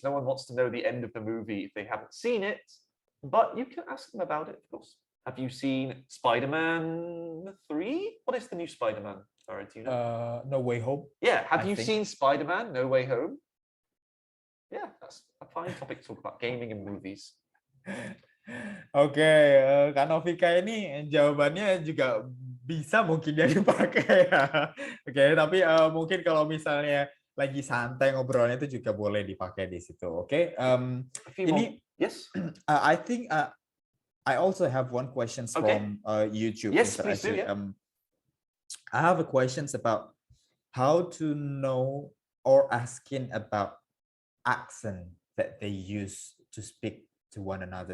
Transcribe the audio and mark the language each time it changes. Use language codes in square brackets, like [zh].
[en] No one wants to know the end of the movie if they haven't seen it. But you can ask them about it, of course. Have you seen Spider-Man 3? What is the new Spider-Man? Sorry, do you know? No Way Home. Yeah, have you seen Spider-Man No Way Home? Yeah, that's a fine topic to talk about, gaming and movies. [id] Oke, Kak Novika ini jawabannya juga bisa mungkin dia dipakai ya. Oke, tapi mungkin kalau misalnya lagi santai ngobrolnya itu juga boleh dipakai di situ. Oke, ini [en] yes. I think I also have one question from YouTube. Yes, Mr. please do. Yeah. I have a questions about how to know or asking about accent that they use to speak to one another.